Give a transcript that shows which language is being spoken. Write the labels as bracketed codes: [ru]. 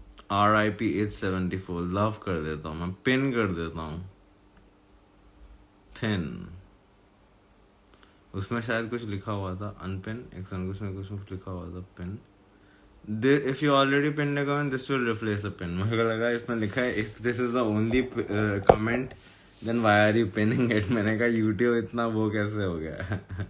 [hi] RIP 874 love कर देता हूँ मैं, पिन कर देता हूँ, पिन. उसमें शायद कुछ लिखा हुआ था अनपिन, उसमें कुछ लिखा हुआ था pin. [en] If you already pinned a comment, this will replace a pin. [hi] मुझे लगा इसमें लिखा है [en] if this is the only comment, then why are you pinning it? [hi] मैंने कहा YouTube इतना वो कैसे हो गया.